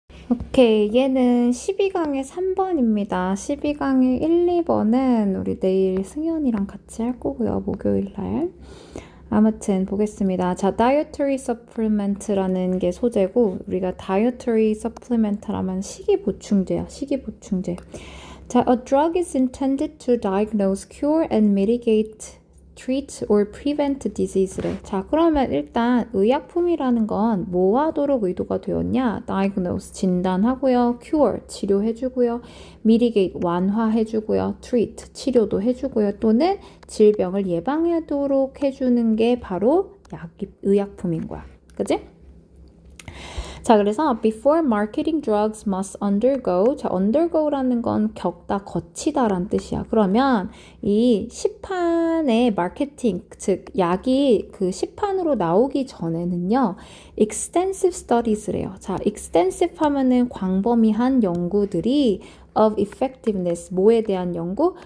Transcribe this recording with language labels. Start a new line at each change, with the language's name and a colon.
Korean: 오케이, 얘는 12강의 3번입니다. 12강의 1, 2번은 우리 내일 승현이랑 같이 할 거고요. 목요일 날. 아무튼 보겠습니다. 자, dietary supplement라는 게 소재고 우리가 dietary supplement라면 식이보충제야. 식이보충제.
English: 자, a drug is intended to diagnose, cure and mitigate treat or prevent disease래.
Korean: 자, 그러면 일단 의약품이라는 건 뭐 하도록 의도가 되었냐? diagnose, 진단하고요. cure, 치료해주고요. mitigate, 완화해주고요. treat, 치료도 해주고요. 또는 질병을 예방하도록 해주는 게 바로 의약품인 거야. 그지? 자, 그래서
English: before marketing drugs must undergo.
Korean: 자, undergo라는 건 겪다, 거치다란 뜻이야. 그러면 이 시판의 마케팅, 즉 약이 그 시판으로 나오기 전에는요,
English: extensive studies
Korean: 래요. 자, extensive 하면은 광범위한 연구들이
English: of effectiveness,
Korean: 뭐에 대한 연구?